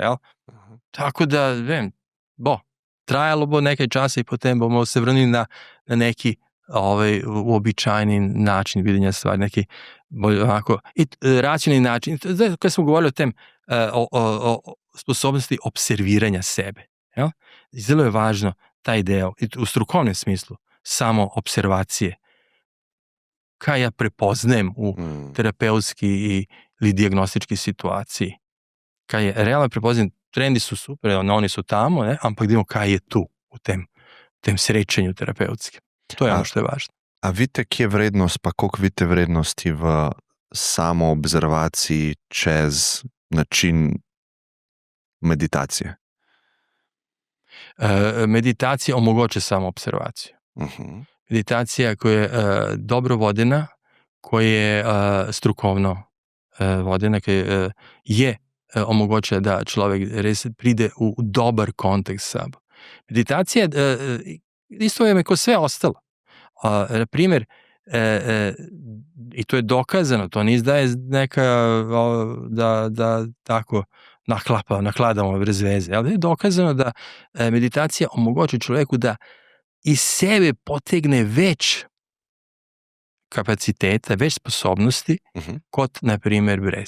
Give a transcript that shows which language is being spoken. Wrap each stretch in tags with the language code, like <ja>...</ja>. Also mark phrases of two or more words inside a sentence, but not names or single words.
<sl>Tako da, trajalo bo nekaj časa i potem bomo se vrnili na neki uobičajeni način videnja stvari, neki bolj onako racionalni način. Kad smo govorili o tem o sposobnosti observiranja sebe. Ja? Zelo je važno taj deo, u strukovnem smislu, samo observacije.</sl> <hr>Kaj ja prepoznajem u terapeutski ili dijagnostički situaciji. Kaj je realno prepoznajem, trendi su super, oni su tamo,</hr> <sl>ne? Ampak vidimo kaj je tu u tem srečanju terapeutskim.</sl> <hr>To je ono što je važno.</hr> <sl>A vidite, kje je vrednost, pa koliko vidite vrednosti v samoobservaciji čez način meditacije? Meditacija omogoča samoobservaciju. Meditacija koja je dobro vodena, koja je strukovno vodena, koja je omogoča da človek res pride u dobar kontakt s sabom.</sl> <hr>Meditacija isto je ko sve ostalo. Na primjer, i to je dokazano, to ne izdaje neka da tako nakladamo bez veze, ali je dokazano da meditacija omogući čovjeku da iz sebe potegne već kapaciteta, već sposobnosti kod, na primjer, brez.</hr>